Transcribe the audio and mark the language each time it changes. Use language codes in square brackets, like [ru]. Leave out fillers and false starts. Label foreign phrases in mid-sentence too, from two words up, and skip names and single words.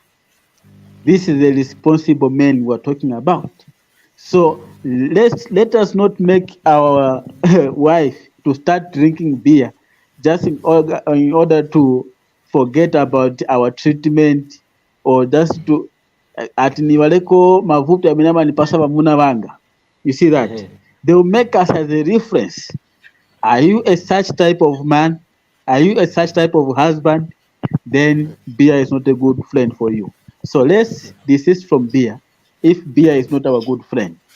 [en] This is the responsible men we're talking about. So let us not make our wife to start drinking beer just in order to forget about our treatment or just to [tum] ati niwaleko mavuta ya minyama nipasa vamuna vanga. [en] You see that? They will make us as a reference. Are you a such type of man? Are you a such type of husband? Then beer is not a good friend for you. So let's desist from beer if beer is not our good friend.